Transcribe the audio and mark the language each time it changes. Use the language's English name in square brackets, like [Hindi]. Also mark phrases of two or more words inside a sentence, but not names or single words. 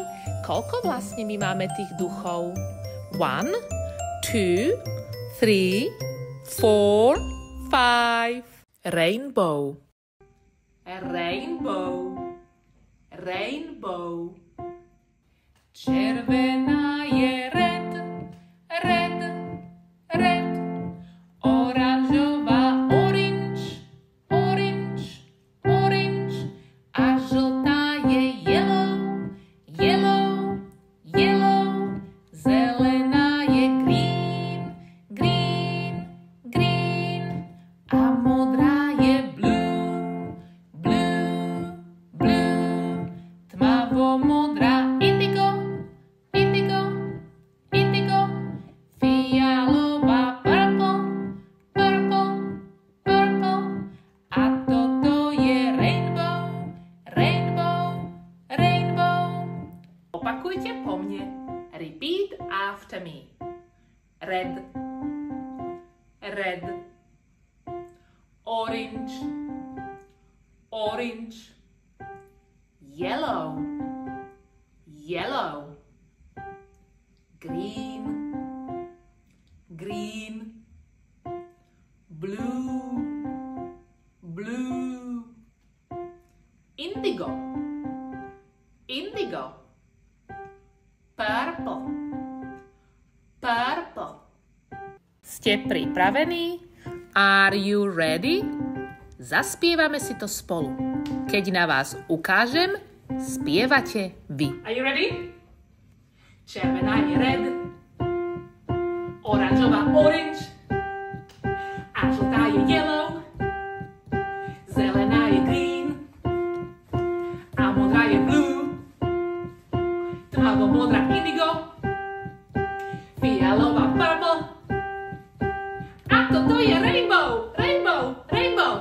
[Slovak] Koľko vlastne my máme tých duchov? [English] 1, 2, 3, 4, 5. Rainbow. Rainbow. Rainbow. [Slovak] Červená je [English] red, red, red. Oranžová orange, orange, orange. [Slovak] A žltá je [English] yellow, yellow, yellow. [Slovak] Zelená je [English] green, green, green. [Slovak] A modrá je [English] blue, blue, blue. Tmavo-modrá indigo, indigo, indigo. Fialová purple, purple, purple. [Slovak] A toto je [English] rainbow, rainbow, rainbow. [Slovak] Opakujte po mne. [English] Repeat after me. Red, red. Orange, orange. Yellow, yellow. Green, green. Blue, blue. Indigo, indigo. Purple, purple. [Slovak] Ste pripravení? [English] Are you ready? [Slovak] Zaspievame si to spolu. Keď na vás ukážem, spievate vy. [English] Are you ready? [Slovak] Červená je red, oranžová orange, a žltá je yellow, zelená je green, a modrá je blue, tmavo-modrá indigo, fialová purple, a toto je [English] rainbow, rainbow, rainbow.